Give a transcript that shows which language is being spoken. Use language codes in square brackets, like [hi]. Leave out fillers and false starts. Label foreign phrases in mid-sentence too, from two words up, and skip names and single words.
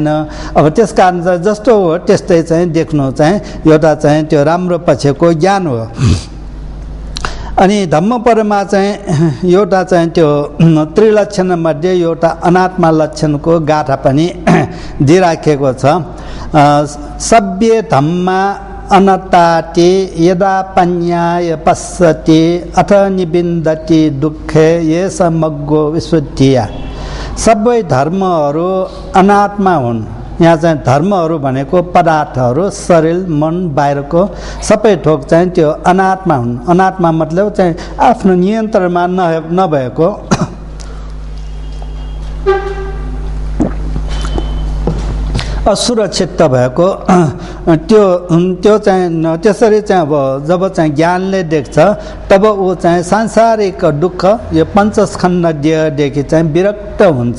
[ne] अब त्यस कारण चाहिँ जस्तो हो त्यस्तै चाहिँ देख्नु चाहिँ एउटा चाहिँ त्यो राम्रो पक्षको ज्ञान हो। अनि धम्मपदमा चाहिँ एउटा चाहिँ त्यो त्रिलक्षण मध्ये एउटा अनात्मा लक्षणको गाथा पनि दिइराखेको छ। [pi] सभ्य धम्मा अनताति यदा पन्याय पश्यति अथ निबिन्दति दुःखे ये समग्गो विशुद्धिया। [ne] सबै धर्महरू अनात्मा हुन्। यहाँ चाहिँ धर्महरू भनेको पदार्थहरू, शरीर, मन, बाहिरको सबै थोक चाहिँ त्यो अनात्मा हुन्। अनात्मा मतलब चाहिँ आफ्नो नियन्त्रणमा नभएको असुरक्षित भएको त्यो चाहिँ त्यसरी चाहिँ अब जब चाहिँ ज्ञानले देख्छ तब ऊ चाहिँ सांसारिक दुःख यो पञ्चस्कन्धदेखि चाहिँ विरक्त हुन्छ।